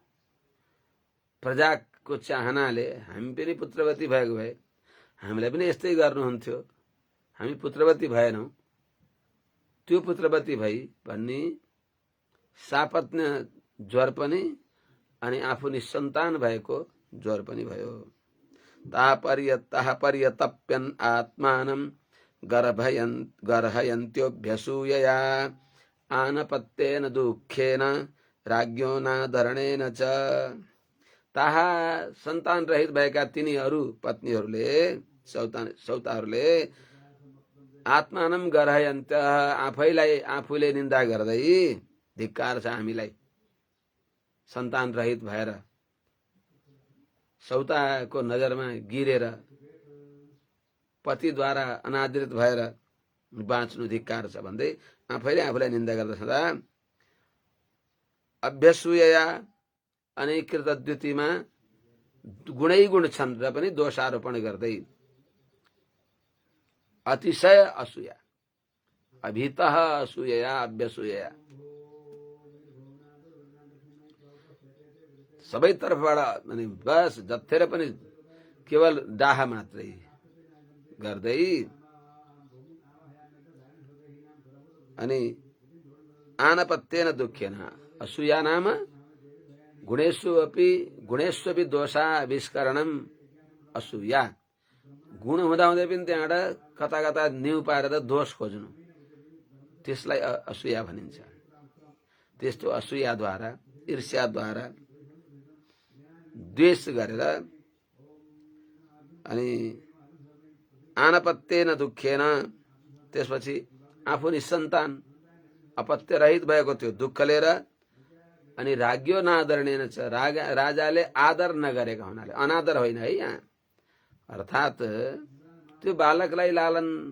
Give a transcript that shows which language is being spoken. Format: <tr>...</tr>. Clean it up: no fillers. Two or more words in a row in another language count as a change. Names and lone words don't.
<ne>प्रजाको चाहनाले हामी पनि पुत्रवती भएको भए हामीलाई पनि यस्तै गर्नुहुन्थ्यो, हामी पुत्रवती भएनौं, त्यो पुत्रवती भई भन्ने सापत्न ज्वर पनि अनि आफू निसन्तान भएको ज्वर पनि भयो।</ne> <sa>ताः पर्यतप्यन् आत्मानं गर्हयन्त्योऽभ्यसूयया आनपत्येन दुःखेन राज्ञो नादरणेन च।</sa> <ne>ताहा सन्तान रहित भएका तिनीहरू पत्नीहरूले, सौताहरूले</ne> <sa>आत्मानं गर्हयन्त,</sa> <ne>आफैलाई आफूले निन्दा गर्दै, धिक्कार छ हामीलाई, सन्तान रहित भएर सौताको नजरमा गिरेर पतिद्वारा अनादृत भएर बाँच्नु धिक्कार छ भन्दै आफैले आफूलाई निन्दा गर्दछ। अभ्यसूयया, अनि कृतद्युतिमा गुणै गुण छन् र पनि दोषारोपण गर्दै,</ne> <sa>अतिशय असूया, अभितः असूयया अभ्यसूयया,</sa> <ne>सबै तर्फबाट अनि बस जत्थेर पनि केवल डाहा मात्रै गर्दै, अनि</ne> <sa>आनपत्येन दुःखेन, असूया नाम गुणेष्वपि दोषाविष्करणम असूया,</sa> <ne>गुण हुँदा हुँदै पनि त्यहाँबाट कता कता न्यु पारेर दोष खोज्नु, त्यसलाई असूया भनिन्छ। त्यस्तो असूयाद्वारा, ईर्ष्याद्वारा, द्वेष गरेर, अनि</ne> <sa>आनपत्येन दुःखेन,</sa> <ne>त्यसपछि आफू निसन्तान अपत्य रहित भएको त्यो दुःख लिएर, अनि</ne> <sa>राज्ञो नादरणेन</sa> <ne>छ, राजाले आदर नगरेका हुनाले, अनादर होइन है यहाँ, अर्थात त्यो बालकलाई लालन</ne>